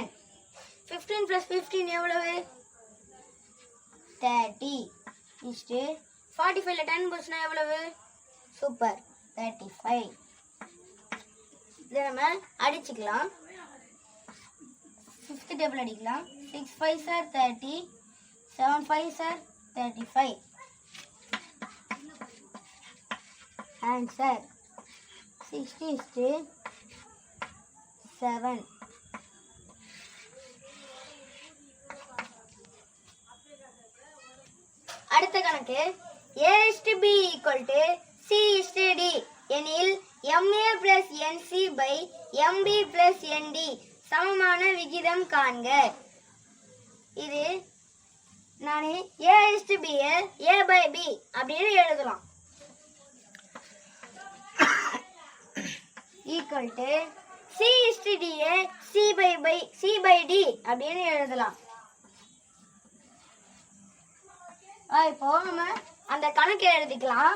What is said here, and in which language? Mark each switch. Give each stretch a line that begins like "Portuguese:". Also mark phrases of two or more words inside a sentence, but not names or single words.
Tamil: 15 + 15 எவ்வளவு? 30 45ல 10 போச்சுன்னா எவ்வளவு? சூப்பர் 35. இதை நம்ம அடிச்சுக்கலாம்.
English: 5th table அடிக்கலாம். 6 5s are 30, 7 5s are 35. ஆன்சர் 60:7.
Tamil: அடுத்த கணக்கு. a/b = c/d எனில் ma + nc/mb + nd சமமான விகிதம் காண்க. இது நான் a/b a/b அப்படின்னு எழுதலாம். = c/d c/d அப்படின்னு எழுதலாம். இப்போ நம்ம அந்த கணக்கு எழுதிக்கலாம்.